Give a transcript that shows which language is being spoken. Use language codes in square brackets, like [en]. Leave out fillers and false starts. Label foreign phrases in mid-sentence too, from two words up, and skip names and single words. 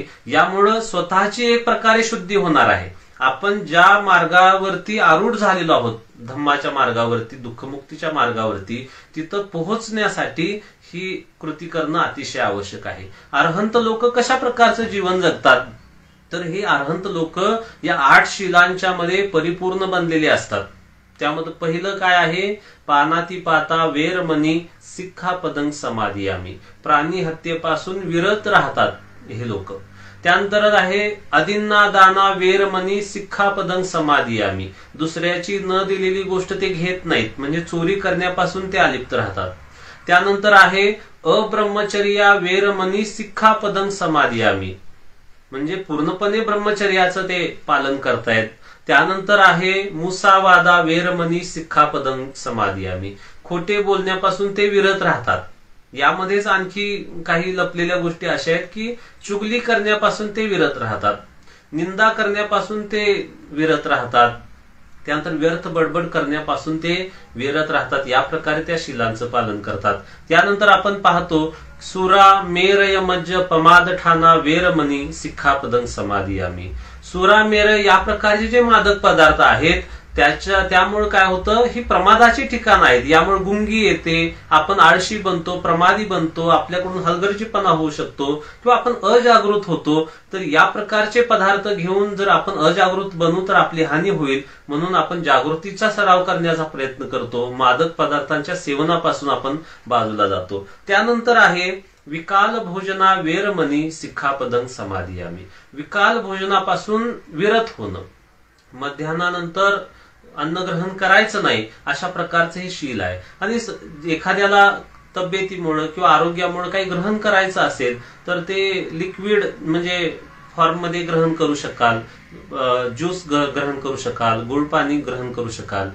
[mr] यामुळं स्वतःची एक प्रकारे शुद्धी होणार आहे. आपण ज्या मार्गावरती आरूढ झालेलो आहोत, धम्माच्या मार्गावरती, दुःखमुक्तीच्या मार्गावरती, तिथं पोहोचण्यासाठी ही कृती करणं अतिशय आवश्यक आहे. अरहंत लोक कशा प्रकारचं जीवन जगतात, तर हे अरहंत लोक या 8 शिलांच्या मध्ये परिपूर्ण बनलेले असतात. त्यामध्ये पहिलं काय आहे, [pi] पानातिपाता वेरमणी सिक्खापदं समादियामी, [mr] प्राणी हत्येपासून विरत राहतात हे लोक. त्यानंतर आहे [pi] अदिन्ना दाना वेरमणी सिक्खापदं समादियामी, [mr] दुसऱ्याची न दिलेली गोष्ट ते घेत नाहीत, म्हणजे चोरी करण्यापासून ते अलिप्त राहतात. त्यानंतर आहे [pi] अब्रह्मचर्या वेरमणी सिक्खापदं समादियामी, [mr] म्हणजे पूर्णपणे ब्रह्मचर्याचं ते पालन करतायत. त्यानंतर आहे [pi] मुसावादा वेरमणी सिक्खापदं समादियामी, [mr] खोटे बोलण्यापासून ते विरत राहतात. यामध्येच आणखी काही लपलेल्या गोष्टी अशा आहेत की चुगली करण्यापासून ते विरत राहतात, निंदा करण्यापासून ते विरत राहतात, त्यानंतर व्यर्थ बडबड करण्यापासून ते विरत राहतात. या प्रकारे त्या शिलांचं पालन करतात. त्यानंतर आपण पाहतो [pi] सुरा मेरय मज्ज पमाद ठाणा वेरमणी सिक्खापदं समादियामी. सुरा मेर [mr] या प्रकारचे जे मादक पदार्थ आहेत त्यामुळे काय होतं, ही प्रमादाची ठिकाण आहेत. यामुळे गुंगी येते, आपण आळशी बनतो, प्रमादी बनतो, आपल्याकडून हलगर्जीपणा होऊ शकतो किंवा आपण अजागृत होतो. तर या प्रकारचे पदार्थ घेऊन जर आपण अजागृत बनू तर आपली हानी होईल. म्हणून आपण जागृतीचा सराव करण्याचा प्रयत्न करतो. मादक पदार्थांच्या सेवनापासून आपण बाजूला जातो. त्यानंतर आहे [pi] विकाल भोजना वेरमणी सिक्खापदं समादियामी. [mr] विकाल भोजनापासून विरत होणं, मध्यान्नानंतर अन्न ग्रहण करायचं नाही, अशा प्रकारचं हे शील आहे. आणि एखाद्याला तब्येतीमुळे किंवा आरोग्यामुळे काही ग्रहण करायचं असेल तर ते लिक्विड म्हणजे फॉर्म मध्ये ग्रहण करू शकाल, ज्यूस ग्रहण करू शकाल, गुळ पाणी ग्रहण करू शकाल.